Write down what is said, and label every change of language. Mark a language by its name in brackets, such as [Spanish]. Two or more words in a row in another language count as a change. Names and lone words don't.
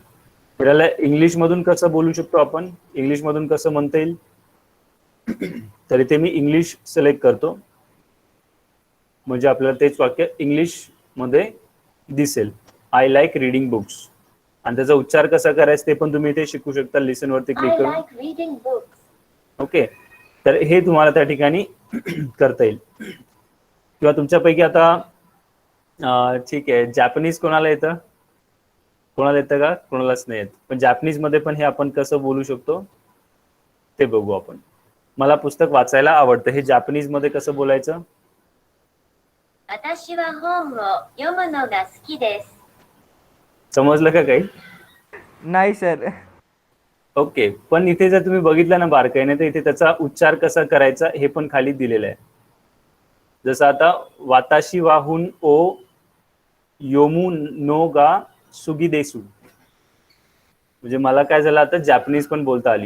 [Marathi] फिरायला इंग्लिश मधून कसं बोलू शकतो आपण, इंग्लिश मधून कसं म्हणता येईल, तर इथे मी [English] English select [Marathi] करतो, म्हणजे आपल्याला तेच वाक्य इंग्लिश मध्ये दिसेल. [English] I like reading books. [Marathi] आणि त्याचा उच्चार कसा करायचा ते पण तुम्ही इथे शिकू शकता लिसन वरती क्लिक [English] I [Marathi] करून. [English] like reading books. [Marathi] ओके, तर हे तुम्हाला त्या ठिकाणी करता येईल. किंवा तुमच्यापैकी आता ठीक आहे, जॅपनीज कोणाला येतं? कोणाला येतं का? कोणालाच नाही येत. पण जॅपनीज मध्ये पण हे आपण कसं बोलू शकतो ते बघू आपण. मला पुस्तक वाचायला आवडतं, हे जॅपनीज मध्ये कसं बोलायचं? [Japanese] 私は本を読むのが好きです。 [Marathi] समजलं का काही? नाही सर. ओके, पण इथे जर तुम्ही बघितलं ना बारकाईने, तर इथे त्याचा उच्चार कसा करायचा हे पण खाली दिलेलं आहे. जसं आता [Japanese] 私は本を読むのが好きです, [Marathi] म्हणजे मला काय झालं आता जॅपनीज पण बोलता आली.